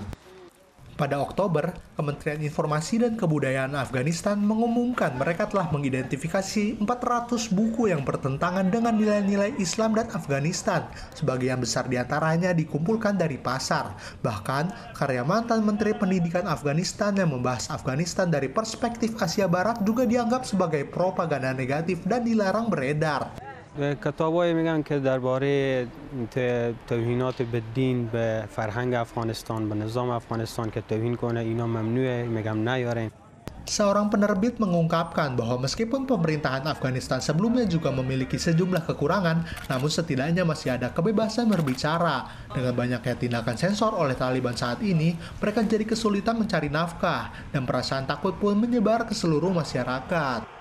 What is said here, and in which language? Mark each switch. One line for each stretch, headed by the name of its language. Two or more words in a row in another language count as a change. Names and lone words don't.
Indonesian: Pada Oktober, Kementerian Informasi dan Kebudayaan Afghanistan mengumumkan mereka telah mengidentifikasi 400 buku yang bertentangan dengan nilai-nilai Islam dan Afghanistan. Sebagian besar diantaranya dikumpulkan dari pasar. Bahkan, karya mantan Menteri Pendidikan Afghanistan yang membahas Afghanistan dari perspektif Asia Barat juga dianggap sebagai propaganda negatif dan dilarang beredar.
Persian: کتابایی میگن که درباره توهینات به دین به فرهنگ افغانستان به نظام افغانستان که توهین کنه اینا ممنوعه میگم نیارین.
Indonesian: Seorang penerbit mengungkapkan bahwa meskipun pemerintahan Afghanistan sebelumnya juga memiliki sejumlah kekurangan, namun setidaknya masih ada kebebasan berbicara. Dengan banyaknya tindakan sensor oleh Taliban saat ini, mereka jadi kesulitan mencari nafkah, dan perasaan takut pun menyebar ke seluruh masyarakat.